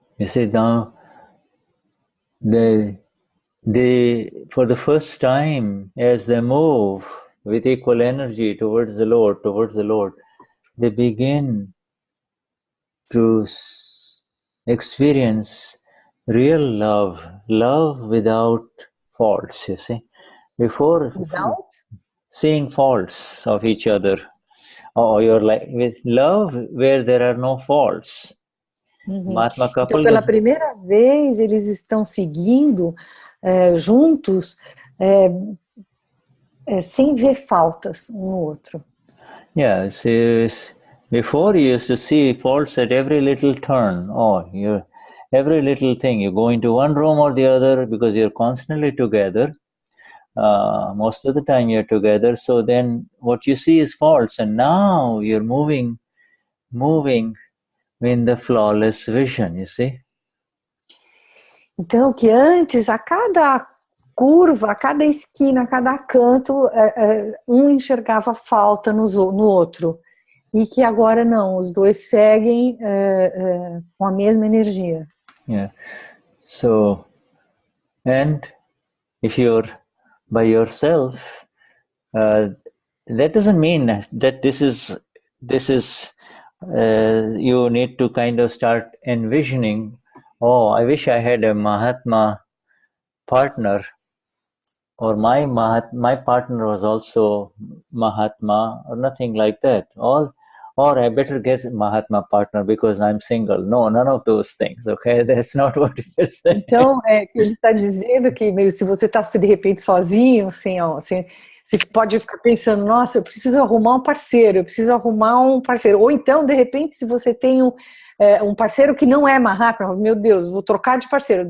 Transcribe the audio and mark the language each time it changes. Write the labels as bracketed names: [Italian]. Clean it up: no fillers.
[English] You see, now they for the first time, as they move with equal energy towards the Lord, they begin to experience real love without faults, you see. Before seeing faults of each other, or you're like with love where there are no faults. [Portuguese] Então, pela primeira vez, eles estão seguindo juntos, sem ver faltas um no outro. [English] Yeah, before you used to see faults at every little turn. Every little thing. You go into one room or the other because you're constantly together. Most of the time you're together. So then what you see is faults, and now you're moving in the flawless vision, you see. [Portuguese] Então, que antes, a cada curva, a cada esquina, a cada canto, um enxergava falta no outro. E que agora não, os dois seguem com a mesma energia. [English] Yeah. So, and if you're by yourself, that doesn't mean that this is you need to kind of start envisioning, I wish I had a Mahatma partner, or my partner was also Mahatma, or nothing like that. Or I better get a Mahatma partner because I'm single. No, none of those things, okay? That's not what you're saying. [Portuguese] Então, ele está dizendo que se você está de repente sozinho, você pode ficar pensando, nossa, eu preciso arrumar um parceiro, Ou então, de repente, se você tem um parceiro que não é Mahatma, meu Deus, vou trocar de parceiro.